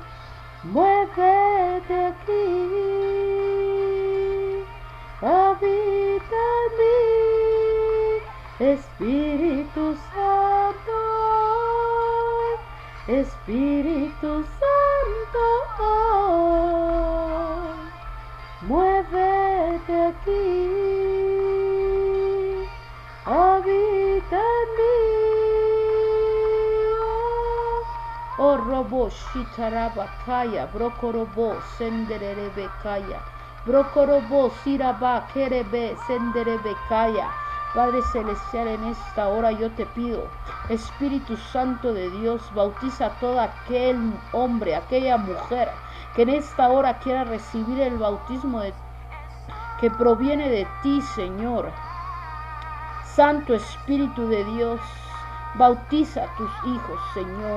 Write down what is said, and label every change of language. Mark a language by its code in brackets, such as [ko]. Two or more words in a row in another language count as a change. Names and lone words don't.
[es] Muévete aquí, habita en mí, Espíritu Santo, Espíritu Santo, muévete aquí, habita en mí. Oh, robo shitarabakaya, brokorobo senderebekaya, brokorobo siraba kerebe senderebekaya. Padre Celestial, en esta hora yo te pido, Espíritu Santo de Dios, bautiza a todo aquel hombre, aquella mujer que en esta hora quiera recibir el bautismo que proviene de ti, Señor. Santo Espíritu de Dios, bautiza a tus hijos, Señor.